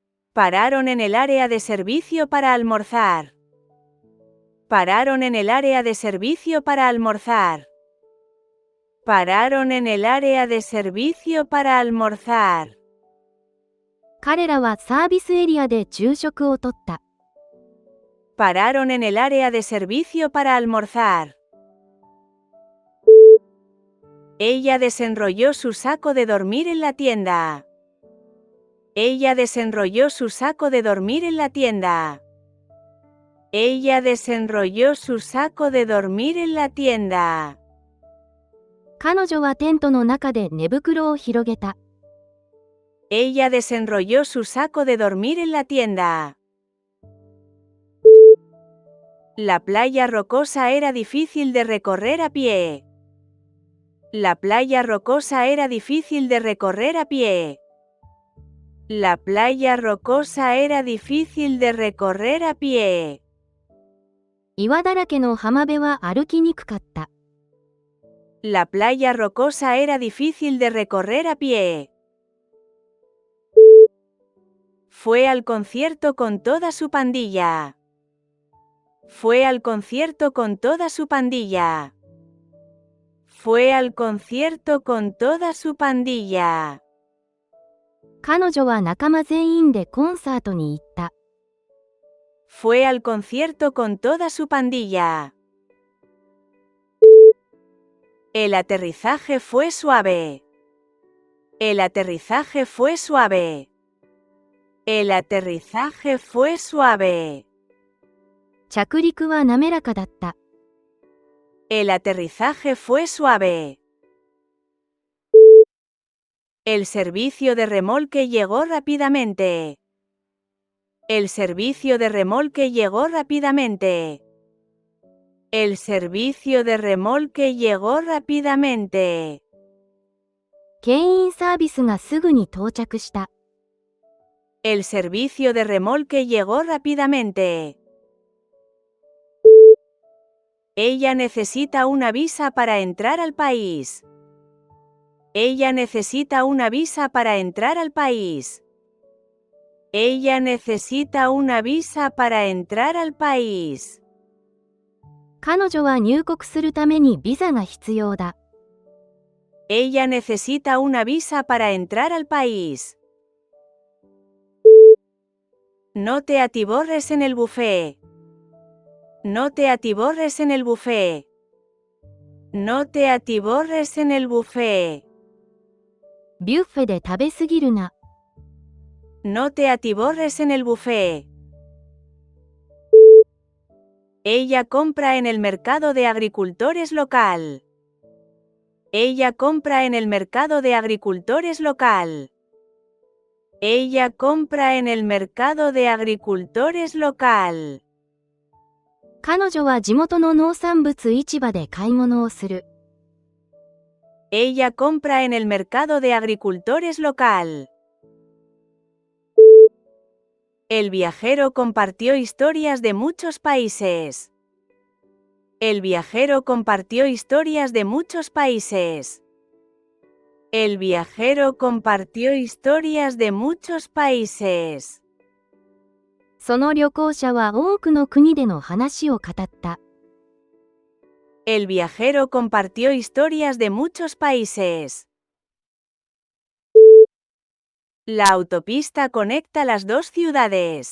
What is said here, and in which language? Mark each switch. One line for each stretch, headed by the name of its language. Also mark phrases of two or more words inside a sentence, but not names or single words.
Spanish: Pararon en el área de servicio para almorzar. Pararon en el área de servicio para almorzar. Pararon en el área de servicio para almorzar.
Japanese: 彼らはサービスエリアで昼食をとった。
Spanish: Pararon en el área de servicio para almorzar. Ella desenrolló su saco de dormir en la tienda. Ella desenrolló su saco de dormir en la tienda. Ella desenrolló su saco de dormir en la tienda.
Japanese: 彼女はテントの中で寝袋を広げた。
Spanish: Ella desenrolló su saco de dormir en la tienda. La playa rocosa era difícil de recorrer a pie. La playa rocosa era difícil de recorrer a pie. La playa rocosa era difícil de recorrer a pie.
Japanese: 岩だらけの浜辺は歩きにくかった。
Spanish: La playa rocosa era difícil de recorrer a pie. Fue al concierto con toda su pandilla. Fue al concierto con toda su pandilla. Fue al concierto con toda su pandilla.
Japanese: 彼女は仲間全員でコンサートに行った。
Spanish: Fue al concierto con toda su pandilla. El aterrizaje fue suave. El aterrizaje fue suave. El aterrizaje fue suave.
Japanese: 着陸は滑らかだった。
Spanish: El aterrizaje fue suave. El servicio de remolque llegó rápidamente. El servicio de remolque llegó rápidamente. El servicio de remolque llegó rápidamente.
Japanese: 牽引サービスがすぐに到着した。
Spanish: El servicio de remolque llegó rápidamente. Ella necesita una visa para entrar al país. Ella necesita una visa para entrar al país. Ella necesita una visa para entrar al país.
Japanese: 彼女は入国するためにビザが必要だ。
Spanish: Ella necesita una visa para entrar al país. No te atiborres en el buffet. No te atiborres en el buffet. No te atiborres en el buffet.
Japanese: ビュッフェで食べすぎるな。
Spanish: No te atiborres en el buffet. Ella compra en el mercado de agricultores local. Ella compra en el mercado de agricultores local. Ella compra en el mercado de agricultores local.
Japanese: 彼女は地元の農産物市場で買い物をする。
Spanish: Ella compra en el mercado de agricultores local. El viajero compartió historias de muchos países. El viajero compartió historias de muchos países. El viajero compartió historias de muchos países.
Japanese: その旅行者は多くの国での話を語った。
Spanish: El viajero compartió historias de muchos países. La autopista conecta las dos ciudades.